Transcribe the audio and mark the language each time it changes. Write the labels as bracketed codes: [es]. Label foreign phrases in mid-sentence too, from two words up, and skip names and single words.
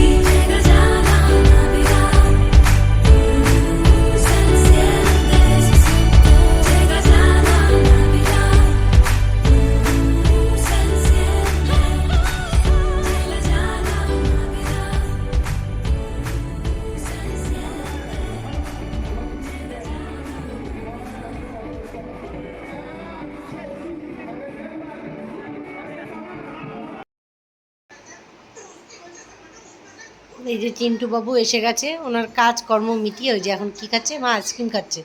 [es] Llega ya la Navidad, se enciende, llega ya la Navidad, se enciende, llega ya la Navidad, se [bn] এই যে চিন্টু বাবু এসে গেছে, ওনার কাজকর্ম মিটিয়ে ওই যে এখন কি খাচ্ছে, মা আইসক্রিম খাচ্ছে।